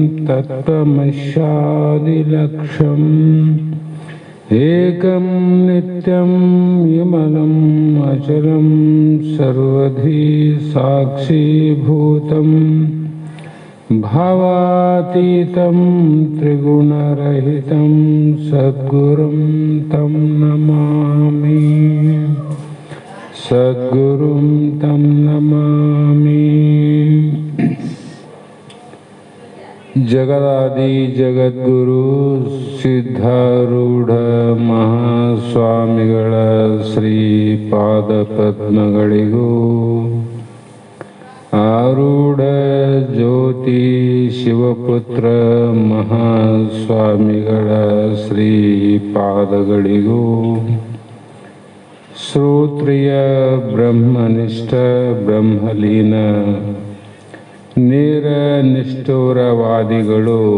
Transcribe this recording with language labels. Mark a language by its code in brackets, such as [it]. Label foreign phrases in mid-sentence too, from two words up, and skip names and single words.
[sa] ತತ್ವಮಸ್ಯಾದಿಲಕ್ಷ್ಯಂ ಏಕಂ ನಿತ್ಯಂ ವಿಮಲಂ ಅಚಲಂ ಸರ್ವಧಿ ಸಾಕ್ಷೀಭೂತಂ ಭಾವಾತೀತಂ ತ್ರಿಗುಣರಹಿತಂ ಸದ್ಗುರುಂ ತಂ ನಮಾಮಿ ಸದ್ಗುರುಂ ತಂ ನಮಾಮಿ. [kn] ಜಗದಾದಿ ಜಗದ್ಗುರು ಸಿದ್ಧಾರೂಢ ಮಹಾಸ್ವಾಮಿಗಳ ಶ್ರೀ ಪಾದಪದ್ಮಗಳಿಗೂ ಆರೂಢ ಜ್ಯೋತಿ ಶಿವಪುತ್ರ ಮಹಾಸ್ವಾಮಿಗಳ ಶ್ರೀ ಪಾದಗಳಿಗೂ ಶ್ರೋತ್ರಿಯ ಬ್ರಹ್ಮನಿಷ್ಠ ಬ್ರಹ್ಮಲೀನ ನೇರ ನಿಷ್ಠುರವಾದಿಗಳು